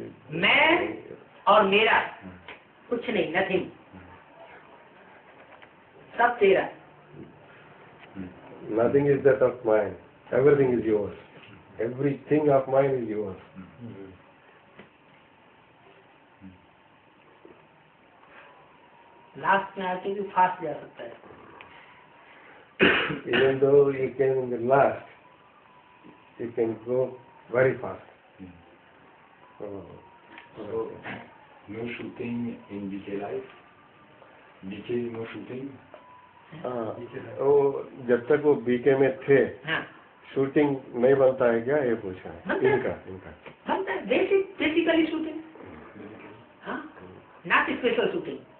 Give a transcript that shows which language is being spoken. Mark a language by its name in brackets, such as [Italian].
[Hindi] मैं और मेरा कुछ नहीं, नथिंग, सब तेरा। [English] Nothing is that of mine. Everything is yours. Everything of mine is yours. [Hindi] Last में आके भी फास्ट जा सकता है। [English] Even though you came in the last, you can go very fast. So, no shooting in BK life? BK no shooting? [Hindi] वो जब तक वो बीके में थे, शूटिंग नहीं बनता है क्या, ये पूछा है इनका बनता है। [English] basically shooting, [Hindi] हाँ, [English] Not special shooting.